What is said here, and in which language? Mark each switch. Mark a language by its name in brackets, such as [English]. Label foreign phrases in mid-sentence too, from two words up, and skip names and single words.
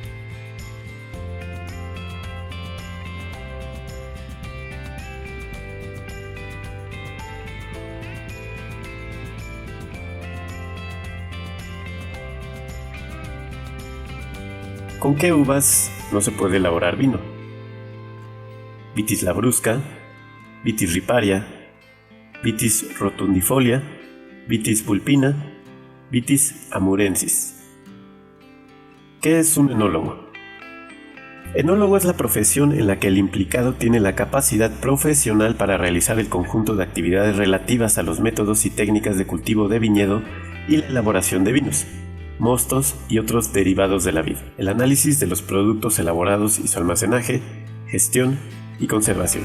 [Spanish] ¿Con qué uvas no se puede elaborar vino? Vitis labrusca, Vitis riparia, Vitis rotundifolia, Vitis vulpina, Vitis amurensis. ¿Qué es un enólogo? Enólogo es la profesión en la que el implicado tiene la capacidad profesional para realizar el conjunto de actividades relativas a los métodos y técnicas de cultivo de viñedo y la elaboración de vinos, mostos y otros derivados de la vid, el análisis de los productos elaborados y su almacenaje, gestión y conservación.